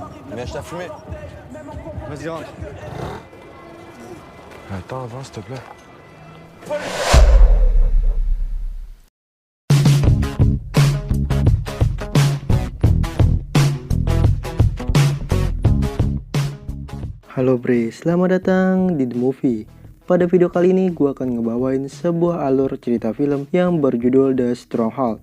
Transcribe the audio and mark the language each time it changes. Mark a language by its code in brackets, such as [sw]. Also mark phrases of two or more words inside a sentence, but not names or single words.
[fr] Mais je t'ai fumé. Vas-y, rentre. Attends, avance, s'il te plaît. [id] Halo Bre, selamat datang di The Movie. Pada video kali ini gue akan ngebawain sebuah alur cerita film yang berjudul The Stronghold.